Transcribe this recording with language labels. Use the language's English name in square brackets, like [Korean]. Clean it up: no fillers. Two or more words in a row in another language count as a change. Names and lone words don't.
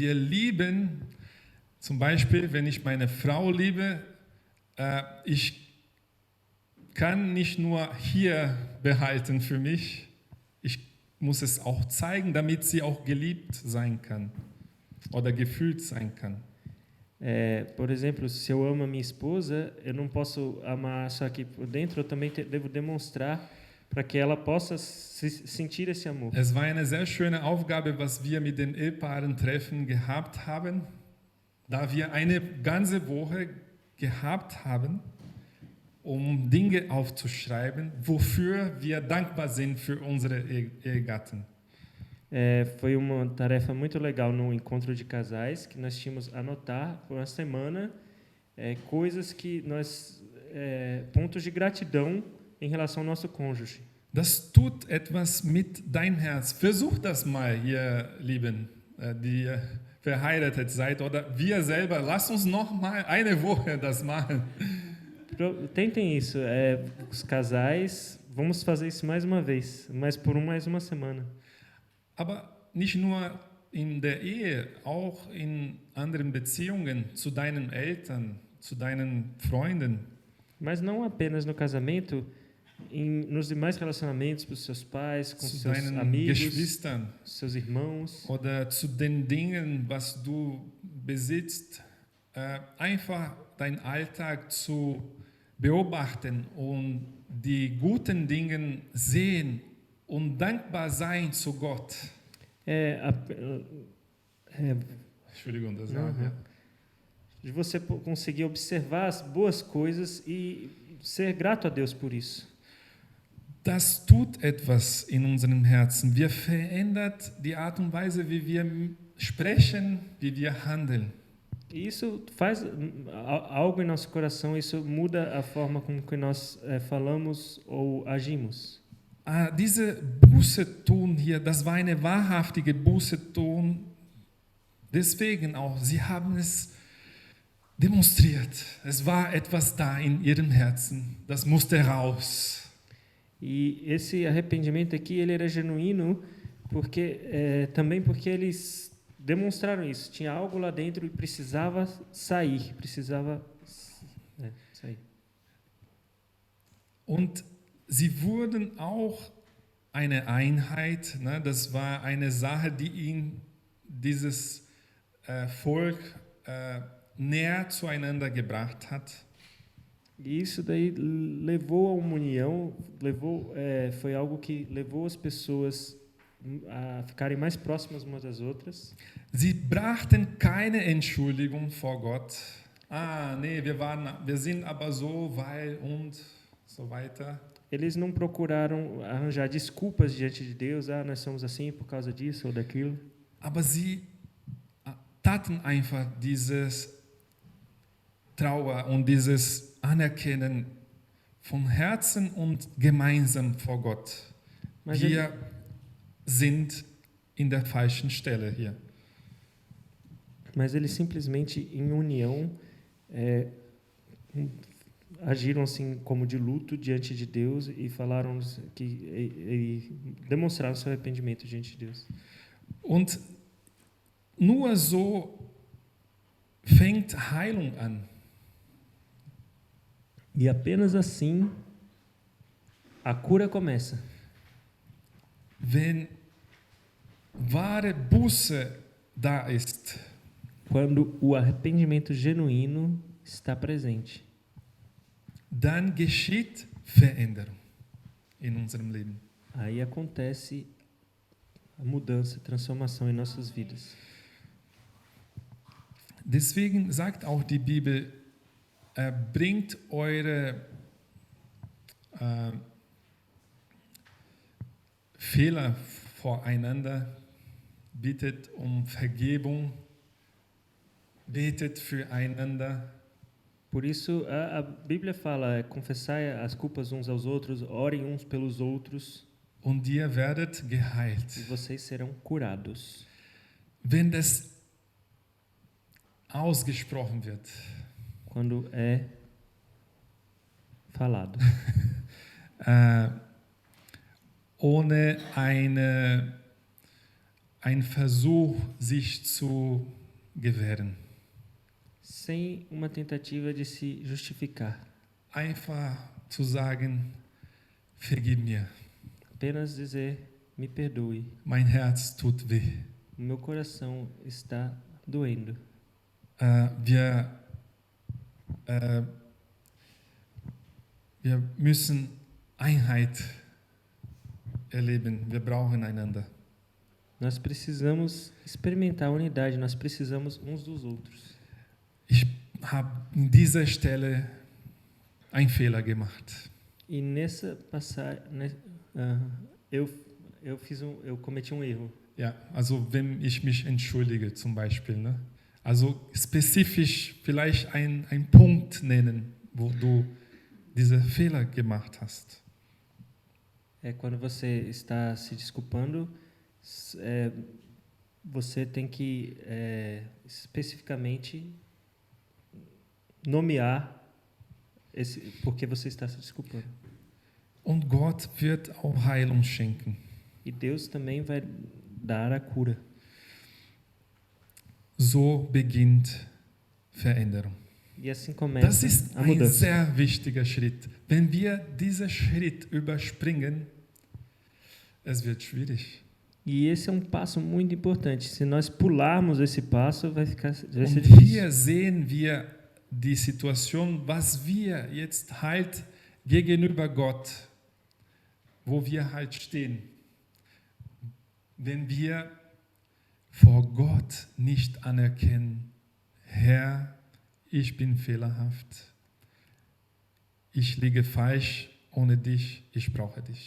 [German] Wenn wir lieben, Zum Beispiel, wenn ich meine Frau liebe, ich kann nicht nur hier behalten für mich, ich muss es auch zeigen, damit sie auch geliebt sein kann oder gefühlt sein kann. [Portuguese] Por exemplo, se eu amo a minha esposa, eu não posso amar só aqui por dentro, eu também devo demonstrar para que ela possa sentir esse amor. [German] Es war eine sehr schöne Aufgabe, was wir mit den Ehepaaren-Treffen gehabt haben, da wir eine ganze Woche gehabt haben, um Dinge aufzuschreiben, wofür wir dankbar sind für unsere Ehegatten. [Portuguese] Foi uma tarefa muito legal no encontro de casais, que nós tínhamos anotar por uma semana coisas que nós pontos de gratidão em relação ao nosso cônjuge. [German] Das tut etwas mit dein Herz. Versucht das mal, ihr Lieben, die ihr verheiratet seid, oder wir selber. Lasst uns noch mal eine Woche das machen. [Portuguese] Tentem isso, os casais, vamos fazer isso mais uma vez, mas por mais uma semana. [German] Aber nicht nur in der Ehe, auch in anderen Beziehungen zu deinen Eltern, zu deinen Freunden. [Portuguese] Mas não apenas no casamento, nos demais relacionamentos com os seus pais, com [German] zu [Portuguese] seus [German] deinen [Portuguese] amigos, [German] Geschwistern [Portuguese] seus irmãos, [German] oder zu den Dingen, was du besitzt. Einfach deinen Alltag zu beobachten und die guten Dinge sehen und dankbar sein zu Gott. Entschuldigung, das war, ja. [Portuguese] De você conseguir observar as boas coisas e ser grato a Deus por isso. [German] Das tut etwas in unserem Herzen. Wir verändert die Art und Weise, wie wir sprechen, wie wir handeln. [Portuguese] E isso faz algo em nosso coração, isso muda a forma como que nós falamos ou agimos. [German] Diese Buße tun hier, das war eine wahrhaftige Buße tun. Deswegen auch, sie haben es demonstriert. Es war etwas da in ihrem Herzen. Das musste raus. [Portuguese] E esse arrependimento aqui, ele era genuíno, também porque eles demonstraram isso. Tinha algo lá dentro e precisava sair, sair. [German] Und sie wurden auch eine Einheit. Ne? Das war eine Sache, die ihn, dieses Volk, näher zueinander gebracht hat. [Portuguese] E isso daí levou a uma união, foi algo que levou as pessoas a ficarem mais próximas umas das outras. [German] Sie brachten keine Entschuldigung vor Gott. Nee, wir sind aber so, weil und so weiter. [Portuguese] Eles não procuraram arranjar desculpas diante de Deus, nós somos assim por causa disso ou daquilo. [German] Aber sie taten einfach dieses Trauer und dieses Anerkennen von Herzen und gemeinsam vor Gott. Wir sind in der falschen Stelle hier. [Portuguese] Mas eles simplesmente, em união, agiram assim como de luto diante de Deus e falaram e demonstraram seu arrependimento diante de Deus. [German] Und nur so fängt Heilung an. [Portuguese] E apenas assim a cura começa. [German] Wenn wahre Buße da ist, [Portuguese] quando o arrependimento genuíno está presente, [German] dann geschieht Veränderung in unserem Leben. [Portuguese] Aí acontece a mudança, a transformação em nossas vidas. [German] Deswegen sagt auch die Bibel, bringt eure Fehler voreinander, bittet um Vergebung, betet füreinander. [Portuguese] Por isso, a Bíblia fala, confessai as culpas uns aos outros, orem uns pelos outros. [German] Und ihr werdet geheilt. [Portuguese] E vocês serão curados. [German] Wenn das ausgesprochen wird. [Portuguese] Quando é falado. [German] Ohne ein Versuch, sich zu gewähren. [Portuguese] sem uma tentativa de se justificar. [German] Einfach zu sagen, vergib mir, [Portuguese] Apenas dizer, me perdoe. [German] mein Herz tut weh. [Portuguese] O meu coração está doendo. [German] Wir müssen Einheit erleben. Wir brauchen einander. [Portuguese] Nós precisamos experimentar a unidade, nós precisamos uns dos outros. [German] Ich habe an dieser Stelle einen Fehler gemacht. [Portuguese] E nessa passagem, eu cometi um erro. [German] Ja, also wenn ich mich entschuldige zum Beispiel. Ne? Also spezifisch vielleicht ein Punkt nennen, wo du diese Fehler gemacht hast. [Portuguese] Quando você está se desculpando, você tem que especificamente nomear porque você está se desculpando. [German] Und Gott wird auch Heilung schenken. [Portuguese] E Deus também vai dar a cura. [German] So beginnt Veränderung. [Portuguese] E assim começa [German] Das ist [Portuguese] a [German] ein [Portuguese] mudança. [German] sehr wichtiger Schritt. Wenn wir diesen Schritt überspringen, es wird schwierig. [Portuguese] E esse é um passo muito importante. Se nós pularmos esse passo, vai ser [German] Und [Portuguese] difícil. [German] hier sehen wir die Situation, was wir jetzt halt gegenüber Gott, wo wir halt stehen. Wenn wir vor Gott nicht anerkennen, Herr, ich bin fehlerhaft, ich liege falsch, ohne dich, ich brauche dich.